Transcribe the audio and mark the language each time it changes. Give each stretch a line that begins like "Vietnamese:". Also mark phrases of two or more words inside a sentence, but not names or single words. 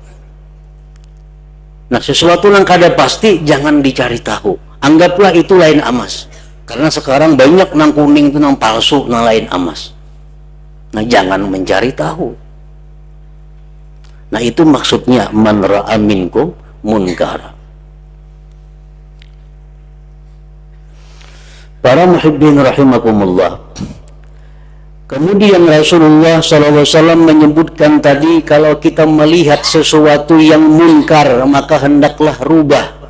Banjar: Nah, sesuatu yang kada pasti jangan dicari tahu, anggaplah itu lain emas. Karena sekarang banyak nang kuning itu nang palsu, nang lain emas.
Indonesian: Nah, jangan mencari tahu. Nah, itu maksudnya
Arabic: من رأى منكم منكرا.
Indonesian: Para
Arabic: محبين رحمكم الله.
Indonesian: Kemudian Rasulullah SAW menyebutkan tadi, kalau kita melihat sesuatu yang munkar, maka hendaklah rubah.